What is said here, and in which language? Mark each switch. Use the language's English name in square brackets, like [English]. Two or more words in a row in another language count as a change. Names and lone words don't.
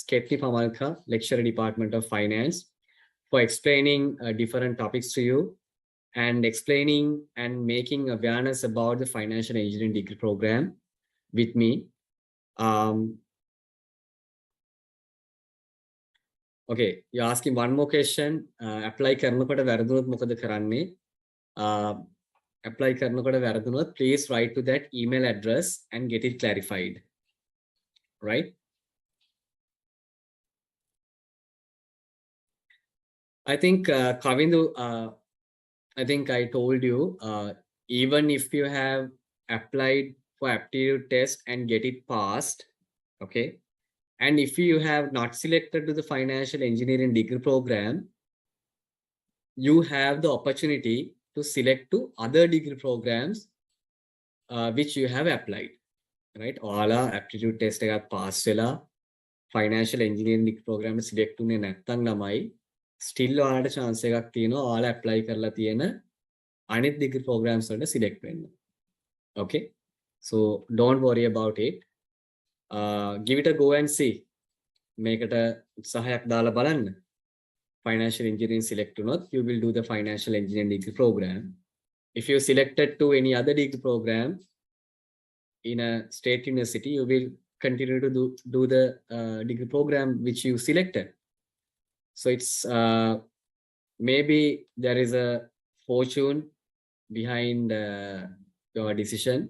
[English] Ketni Pamalka, Lecturer Department of Finance, for explaining different topics to you and explaining and making awareness about the financial engineering degree program with me. Okay, you're asking one more question. Apply [Sinhala] කරනකොට වැරදුනොත් මොකද කරන්නේ? [English] Apply [Sinhala] කරනකොට වැරදුනොත් [English] please write to that email address and get it clarified. Right? I think Kavindu, I think I told you, even if you have applied for aptitude test and get it passed, okay, and if you have not selected to the financial engineering degree program, you have the opportunity to select to other degree programs which you have applied, right? All aptitude test [Sinhala] එකක් pass වෙලා [English] financial engineering degree program select [Sinhala] උනේ නැත්නම් ළමයි still ඔයාලට chance එකක් තියෙනවා ඔයාලා apply කරලා තියෙන අනිත් [English] degree programs [Sinhala] වලට select වෙන්න. [English] Okay, so don't worry about it. Give it a go and see. [Sinhala] මේකට උත්සාහයක් දාලා බලන්න. [English] Financial engineering select not, you will do the financial engineering degree program. If you selected to any other degree program in a state university, you will continue to do the degree program which you selected. So it's maybe there is a fortune behind your decision.